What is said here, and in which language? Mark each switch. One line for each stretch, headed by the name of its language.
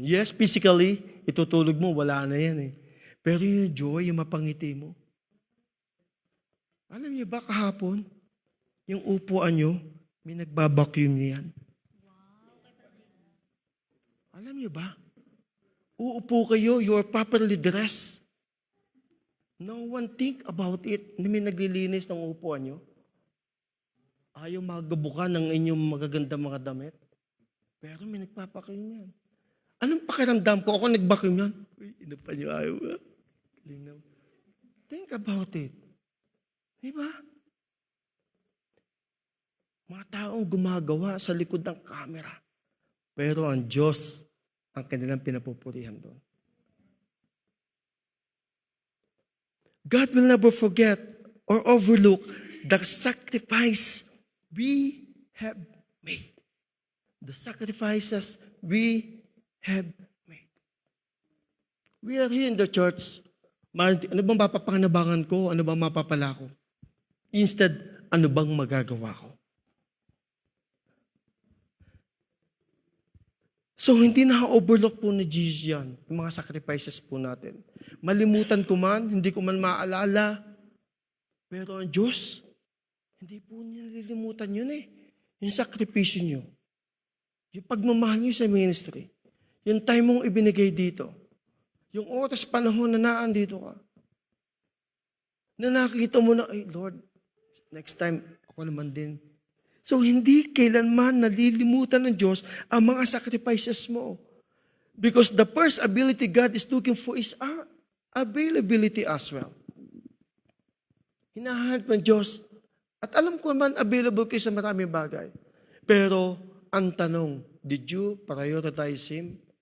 English: Yes, physically,
Filipino: itutulog mo, wala na yan eh. Pero yung joy, yung mapangiti mo. Alam niyo ba kahapon, yung upuan niyo, may nagbabacuum niyan. Alam niyo ba? Uupo kayo,
English: you are properly dressed. No one think about it.
Filipino: Hindi may naglilinis ng upuan niyo. Ayaw magabukan ng inyong magagandang mga damit. Pero may nagpapacuum yan. Anong pakiramdam ko? Ako nagbacuum yan. Uy, inapan niyo ayaw ba?
English: Think about it.
Filipino: Diba? Mga taong gumagawa sa likod ng camera. Pero ang Diyos ang kanilang pinapupurihan doon.
English: God will never forget or overlook the sacrifice we have made. The sacrifices we have made. We are here in the church.
Filipino: Ano bang mapapakinabangan ko? Ano bang mapapala ko? Instead, ano bang magagawa ko? So, hindi na-overlook po ni Jesus yan, yung mga sacrifices po natin. Malimutan ko man, hindi ko man maalala. Pero ang Diyos, hindi po niya nalilimutan yun eh. Yung sakripisyo niyo. Yung pagmamahal niyo sa ministry. Yung time mong ibinigay dito. Yung oras, panahon na naandito ka. Na nakikita mo na, ay Lord, next time, ako naman din. So, hindi kailanman nalilimutan ng Diyos ang mga sacrifices mo.
English: Because the first ability God is looking for is our availability as well.
Filipino: Hinahanap ng Diyos. At alam ko naman, available kayo sa maraming bagay. Pero, ang tanong,
English: did you prioritize Him?